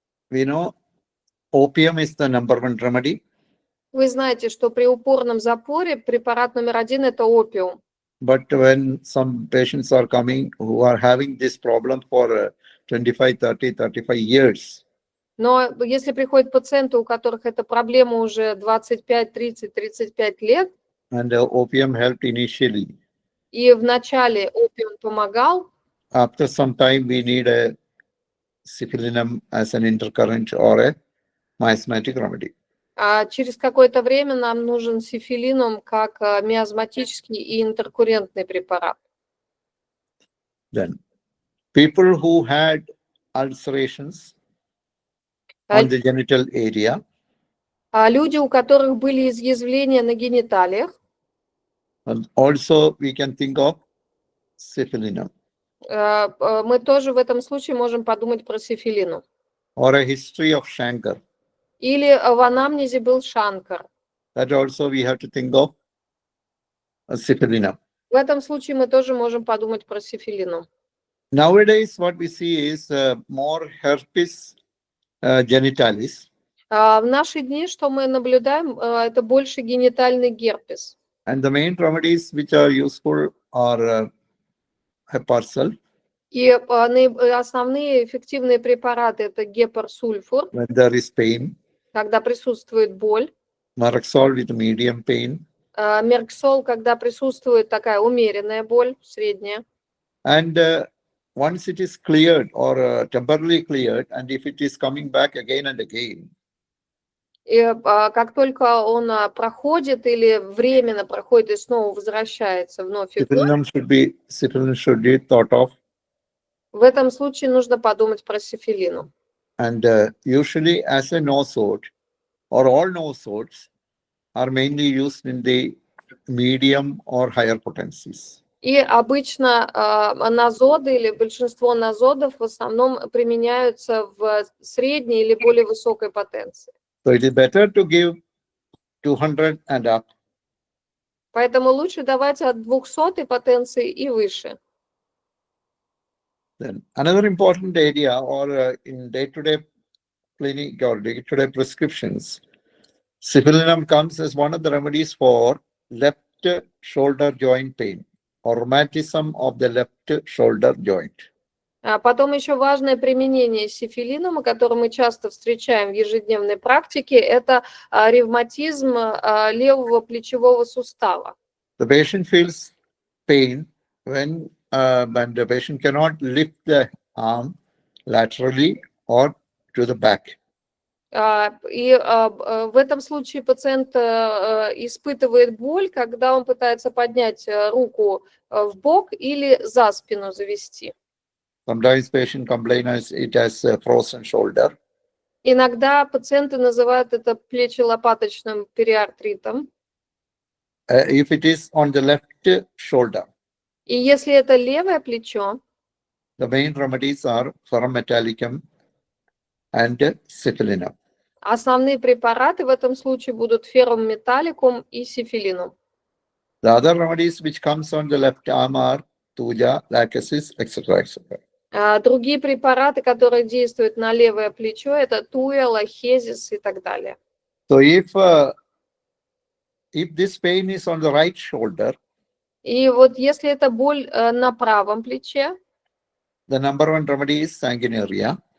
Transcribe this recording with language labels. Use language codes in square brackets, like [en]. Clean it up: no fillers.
[en] We know opium is the #1 remedy. [ru] Вы знаете, что при упорном запоре препарат номер 1 – это опиум. [en] But when some patients are coming who are having this problem for 25, 30, 35 years, [ru] Но если приходят пациенты, у которых эта проблема уже 25, 30, 35 лет, [en] and opium helped initially, [ru] и вначале опиум помогал, [en] after some time we need a Syphilinum as an intercurrent or a miasmatic remedy. [ru] а через какое-то время нам нужен сифилинум как миазматический и интеркуррентный препарат. [en] Then, people who had ulcerations on the genital area, [ru] Люди, у которых были изъязвления на гениталиях, [en] and also we can think of Syphilinum. [ru] мы тоже в этом случае можем подумать про сифилину. [en] Or a history of chancre. [ru] Или в анамнезе был шанкар. [en] That also we have to think of Syphilinum. [ru] В этом случае мы тоже можем подумать про сифилину. [en] Nowadays, what we see is more herpes genitalis. [ru] В наши дни, что мы наблюдаем, это больше генитальный герпес. [en] And the main remedies which are useful are heparsol. [ru] И основные эффективные препараты это гепарсульфур, [en] When there is pain, [ru] когда присутствует боль, [en] Merxol with medium pain, [ru] мерксол, когда присутствует такая умеренная боль, средняя. [en] and once it is cleared or temporarily cleared, and if it is coming back again and again, [ru] И как только он проходит или временно проходит и снова возвращается вновь и вновь, [en] Syphilinum should be thought of. [ru] в этом случае нужно подумать про сифилину. [en] And usually as a nosode, or all nosodes are mainly used in the medium or higher potencies. [ru] И обычно нозоды или большинство нозодов в основном применяются в средней или более высокой потенции. [en] So it is better to give 200 and up. [ru] Поэтому лучше давать от 200 потенции и выше. [en] Then another important area or in day-to-day clinic or day-to-day prescriptions, Syphilinum comes as one of the remedies for left shoulder joint pain or rheumatism of the left shoulder joint. [ru] А потом еще важное применение сифилинума, которое мы часто встречаем в ежедневной практике, это ревматизм левого плечевого сустава. [en] The patient feels pain when the patient cannot lift the arm laterally or to the back. [ru] И в этом случае пациент испытывает боль, когда он пытается поднять руку в бок или за спину завести. [en] Sometimes patient complains it as a frozen shoulder. [ru] Иногда пациенты называют это плечелопаточным периартритом. [en] If it is on the left shoulder, [ru] И если это левое плечо, [en] the main remedies are Ferrum metallicum and Syphilinum. [ru] основные препараты в этом случае будут феррум металликум и сифилинум. [en] The other remedies which comes on the left arm are Tuja, Lachesis, etc. etc. [ru] Другие препараты, которые действуют на левое плечо, это туя, лахезис и так далее. [en] So if this pain is on the right shoulder, [ru] И вот если это боль на правом плече, [en] the number one remedy is sanguinaria,